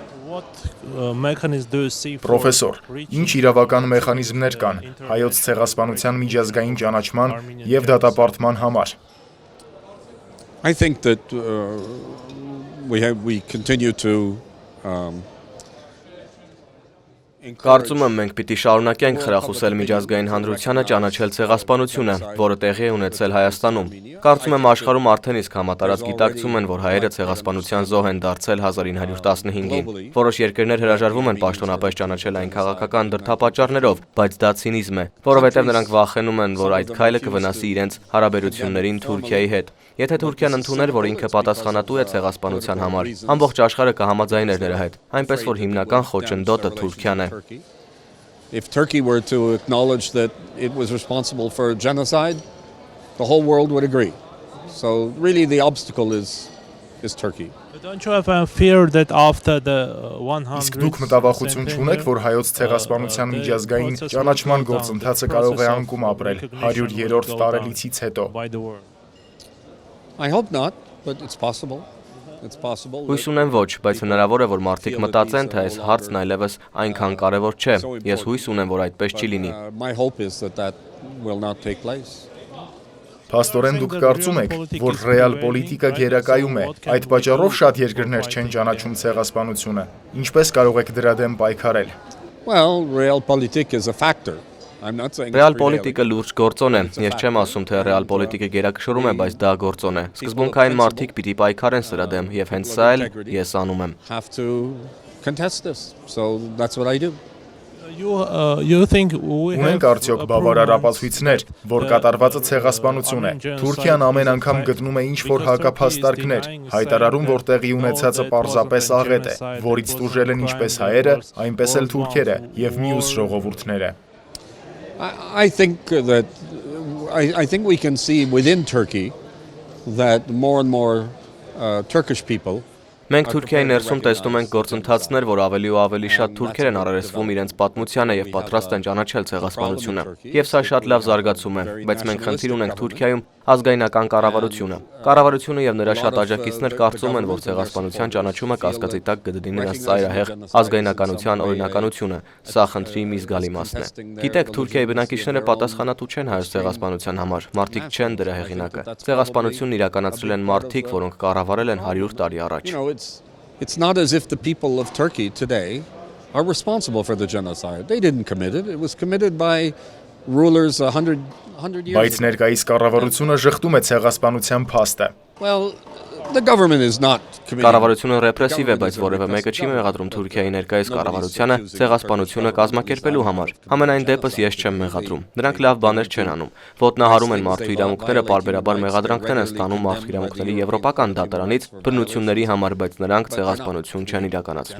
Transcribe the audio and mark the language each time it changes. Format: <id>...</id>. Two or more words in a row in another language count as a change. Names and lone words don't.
<hy>Պրոֆեսոր, ինչ իրավական մեխանիզմներ կան հայոց ցեղասպանության միջազգային ճանաչման եւ դատապարտման համար։</hy> <en>I think that we continue to</en> <hy>Կարծում եմ մենք պիտի շարունակենք խրախուսել միջազգային հանրությանը ճանաչել ցեղասպանությունը, որը տեղի է ունեցել Հայաստանում։ Կարծում եմ աշխարհում արդեն իսկ համատարած գիտակցում են, որ հայերը ցեղասպանության զոհ են դարձել 1915-ին։ Որոշ երկրներ հրաժարվում են պաշտոնապես ճանաչել այն քաղաքական դրդապատճառներով, բայց դա ցինիզմ է, որովհետև նրանք վախենում են, որ այդ քայլը կվնասի իրենց հարաբերություններին Թուրքիայի հետ։ Եթե Թուրքիան ընդուներ, որ ինքը պատասխանատու է ցեղասպանության համար, ամբողջ աշխարհը կհամաձայներ նրա հետ, այնպես որ հիմնական խոչընդոտը Թուրքիան է։</hy> <en>If Turkey were to acknowledge that it was responsible for genocide, the whole world would agree. So really the obstacle is Turkey. Don't you have a fear that after the 100</en> <hy>Իսկ դուք մտավախություն չունեք, որ հայոց ցեղասպանության միջազգային ճանաչման գործընթացը կարող է անկում ապրել 100-րդ տարելիցից հետո։</hy> <en>I hope not, but it's possible.</en> <hy>Հույս ունեմ ոչ, բայց հնարավոր է, որ մարդիկ մտածեն, թե այս հարցն այլևս այնքան կարևոր չէ։ Ես հույս ունեմ, որ այդպես չի լինի։</hy> <en>My hope is that will not take place.</en> <hy>Փաստորեն դուք կարծում եք, որ ռեալ պոլիտիկա գերակայում է։ Այդ պատճառով շատ երկրներ չեն ճանաչում ցեղասպանությունը։ Ինչպես կարող եք դրա դեմ պայքարել։</hy> <en>Well, realpolitik is a factor. I'm not saying</en> <hy>Ռեալ պոլիտիկը լուրջ գործոն է։ Ես չեմ ասում, թե ռեալ պոլիտիկը գերակշռում է, բայց դա գործոն է։ Սկզբունքային մարդիկ պիտի պայքարեն սրա դեմ, եւ հենց սա էլ ես անում եմ։</hy> <en>Have to contest this. So that's what I do. You think we</en> <hy>Ունենք արդյոք բավարար ապացույցներ, որ կատարվածը ցեղասպանություն է։ Թուրքիան ամեն անգամ գտնում է ինչ-որ հակափաստարկներ, հայտարարում, որ տեղի ունեցածը պարզապես աղետ է, որից տուժել են ինչպես հայերը, այնպես էլ թուրքերը եւ մյուս ժողովուրդները։</hy> <en>I think we can see within Turkey that more and more Turkish people</en> <hy>Մենք Թուրքիայի ներսում տեսնում ենք գործընթացներ, որ ավելի ու ավելի շատ թուրքեր են առերեսվում իրենց պատմությանը եւ պատրաստ են ճանաչել ցեղասպանությունը։ Եվ սա շատ լավ զարգացում է, բայց մենք խնդիր ունենք Թուրքիայում ազգայնական կառավարությունը։ Կառավարությունը եւ նրա շատ աջակիցներ կարծում են, որ ցեղասպանության ճանաչումը կասկածի տակ կդնի նրանց ծայրահեղ ազգայնականության օրինականությունը։ Սա խնդրի մի զգալի մասն է։ Գիտեք, Թուրքիայի բնակիչները պատասխանատու չեն հայոց ցեղասպանության համար, մարդիկ չեն դրա հեղինակը։ Ցեղասպանությունն իրականացրել են մարդիկ, որոնք կառավարել են 100 տարի առաջ։</hy> <en>It's not as if the people of Turkey today are responsible for the genocide. They didn't commit it. It was committed by rulers 100 years</en> <hy>Բայց ներկայիս կառավարությունը շղթում է ցեղասպանության փաստը։</hy> <en>Well, the government is not committing.</en> <hy>Կառավարությունը ռեպրեսիվ է, բայց որևէ մեկը չի մեղադրում Թուրքիայի ներկայիս կառավարությանը ցեղասպանությունը կազմակերպելու համար։ Համենայն դեպս ես չեմ մեղադրում։ Նրանք լավ բաներ չեն անում։ Ոտնահարում են մարդու իրավունքները, պարբերաբար մեղադրանքներ են ստանում մարդու իրավունքների եվրոպական դատարանից բռնությունների համար, բայց նրանք ցեղասպանություն չեն իրականացնում։</hy>